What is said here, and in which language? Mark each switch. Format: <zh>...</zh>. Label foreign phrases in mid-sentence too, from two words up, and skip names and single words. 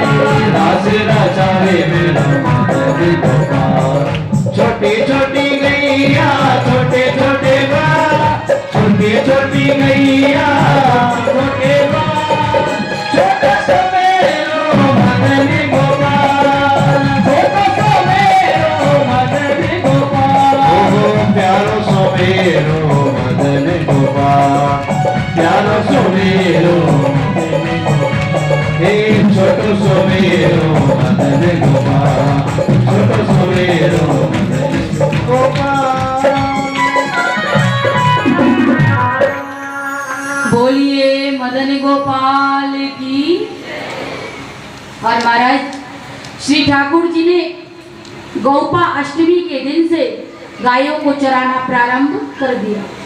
<bra>रास रचावे मेरा मदन गोपाल। छोटी छोटी गैया छोटे छोटे बाल, छोटी छोटी गैया छोटे बाल, छोटा सा मेरो मदन गोपाल, छोटा सा मेरो मदन गोपाल, ओ प्यारो सो मेरो मदन गोपाल, प्यारो सो मेरो मदन गोपाल, हे छोटो सो मेरो मदन गोपाल, छोटो सो मेरो मदन गोपाल।</bra> <hi>बोलिए मदन गोपाल की। और महाराज श्री ठाकुर जी ने गौपा अष्टमी के दिन से गायों को चराना प्रारंभ कर दिया।</hi>